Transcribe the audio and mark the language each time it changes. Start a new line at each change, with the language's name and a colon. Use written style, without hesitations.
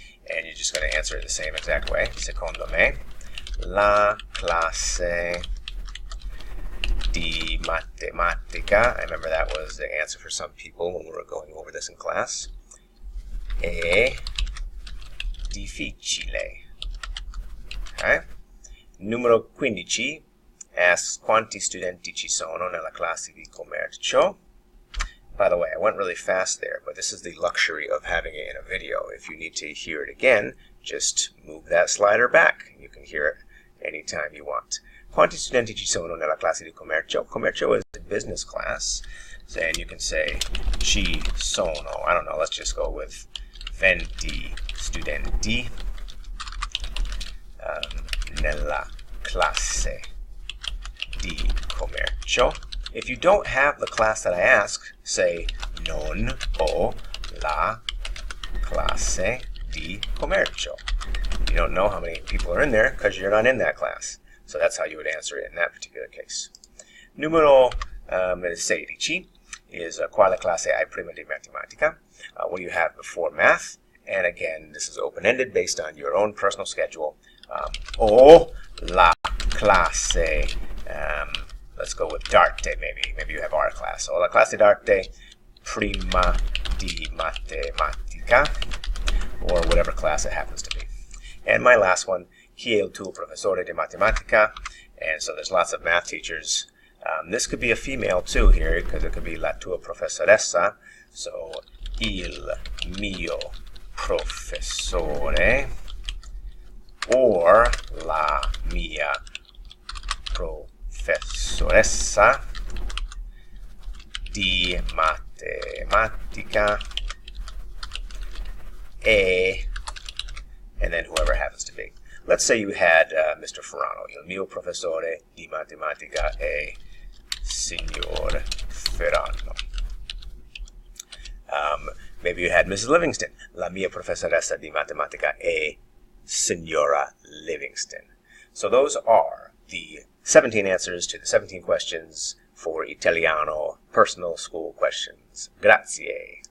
English: And you're just going to answer it the same exact way. Secondo me, la classe di matematica, I remember that was the answer for some people when we were going over this in class, è difficile. Okay? Numero 15
Italian: asks quanti studenti ci sono nella classe di commercio.
English: By the way, I went really fast there, but this is the luxury of having it in a video. If you need to hear it again, just move that slider back. You can hear it anytime you want.
Italian: Quanti studenti ci sono nella classe di commercio?
English: Commercio is a business class. And you can say ci sono. I don't know, let's just go with 20 studenti nella classe di commercio. If you don't have the class that I ask, say non ho la classe di commercio. You don't know how many people are in there because you're not in that class. So that's how you would answer it in that particular case.
Italian: Numero 16 is quale classe hai prima di matematica?
English: What do you have before math? And again, this is open-ended based on your own personal schedule. O la classe, let's go with d'arte maybe. Maybe you have art class.
Italian: O la classe d'arte prima di matematica, or whatever class it happens to be. And my last one, chi è il tuo professore di matematica?
English: And so there's lots of math teachers. This could be a female too here, because it could be la tua professoressa.
Italian: So, il mio professore, or la mia professoressa di matematica e, and then whoever happens to be. Let's say you had Mr. Ferrano, il mio professore di matematica è Signor Ferrano. Maybe you had Mrs. Livingston, la mia professoressa di matematica è Signora Livingston.
English: So those are the 17 answers to the 17 questions for Italiano personal school questions. Grazie.